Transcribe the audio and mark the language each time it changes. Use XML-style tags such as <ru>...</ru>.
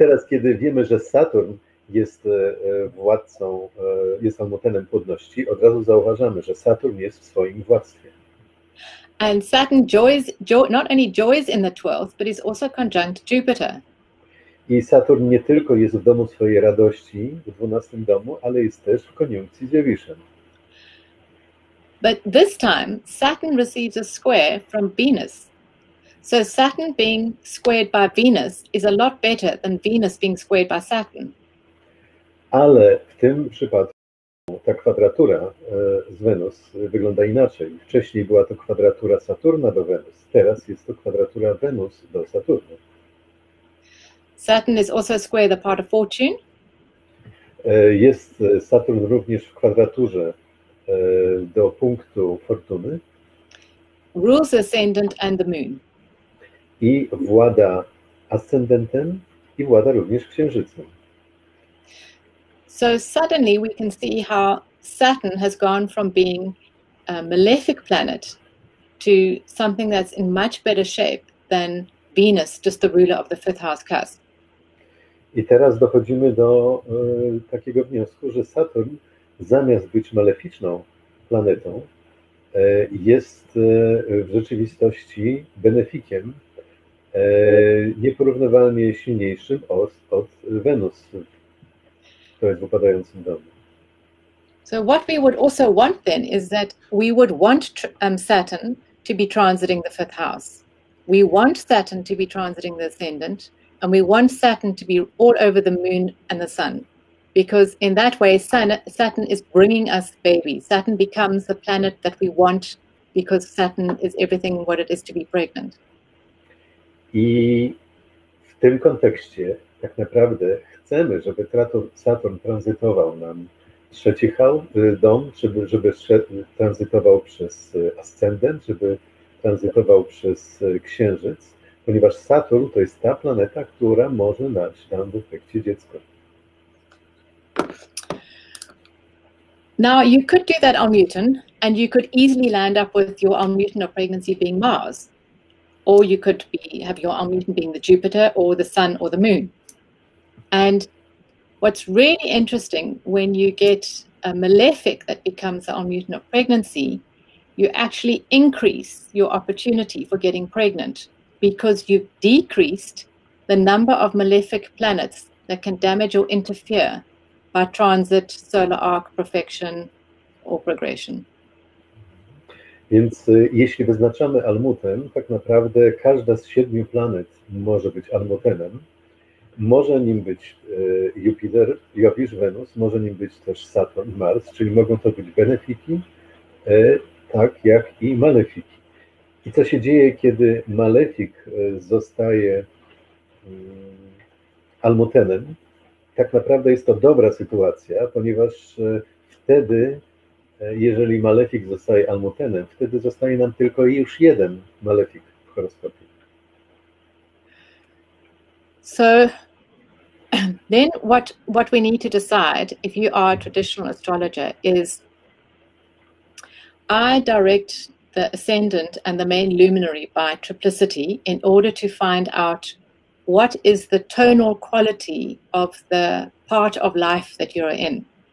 <pl>kiedy wiemy, że Saturn jest władcą, jest Almutenem płodności, od razu zauważamy, że Saturn jest w swoim władztwie.</pl> <en>And Saturn not only joys in the 12th, but is also conjunct Jupiter.</en> <pl>I Saturn nie tylko jest w domu swojej radości, w 12 domu, ale jest też w koniunkcji z Jowiszem.</pl> <en>But this time, Saturn receives a square from Venus. So Saturn being squared by Venus is a lot better than Venus being squared by Saturn.</en> <pl>Ale w tym przypadku ta kwadratura z Wenus wygląda inaczej. Wcześniej była to kwadratura Saturna do Wenus, teraz jest to kwadratura Wenus do Saturna.</pl> <en>Saturn is also square the part of fortune.</en> <pl>Jest Saturn również w kwadraturze do punktu fortuny.</pl> <en>Rules the ascendant and the moon.</en> <pl>I włada ascendentem i włada również księżycem.</pl> <en>So suddenly we can see how Saturn has gone from being a malefic planet to something that's in much better shape than Venus, just the ruler of the fifth house cusp.</en> <pl>I teraz dochodzimy do takiego wniosku, że Saturn zamiast być maleficzną planetą jest w rzeczywistości benefikiem nieporównywalnie silniejszym od Wenus, która jest w upadającym domu.</pl> <en>So what we would also want then is that we would want Saturn to be transiting the fifth house. We want Saturn to be transiting the ascendant, and we want Saturn to be all over the moon and the sun. Because in that way, Saturn is bringing us babies. Saturn becomes the planet that we want because Saturn is everything what it is to be pregnant.</en> <pl>I w tym kontekście tak naprawdę chcemy, żeby Saturn tranzytował nam trzeci dom, żeby tranzytował przez ascendent, żeby tranzytował przez księżyc, ponieważ Saturn to jest ta planeta, która może dać nam w efekcie dziecko.</pl> <en>Now, you could do that Almuten, and you could easily land up with your Almuten of pregnancy being Mars, or you could have your Almuten being the Jupiter, or the Sun, or the Moon. And what's really interesting, when you get a malefic that becomes the Almuten of pregnancy, you actually increase your opportunity for getting pregnant because you've decreased the number of malefic planets that can damage or interfere by transit, solar arc, perfection, or progression.</en> <pl>Więc jeśli wyznaczamy Almuten, tak naprawdę każda z 7 planet może być Almutenem. Może nim być Jupiter, Jowisz, Wenus, może nim być też Saturn, Mars, czyli mogą to być benefiki, tak jak i malefiki. I co się dzieje, kiedy malefik zostaje Almutenem? Tak naprawdę jest to dobra sytuacja, ponieważ wtedy, jeżeli malefik zostaje Almutenem, wtedy zostaje nam tylko już jeden malefik w horoskopie.</pl> <en>So then what we need to decide, if you are a traditional astrologer, is I direct the ascendant and the main luminary by triplicity in order to find out what is the tonal quality of the part of life that you're in.</en>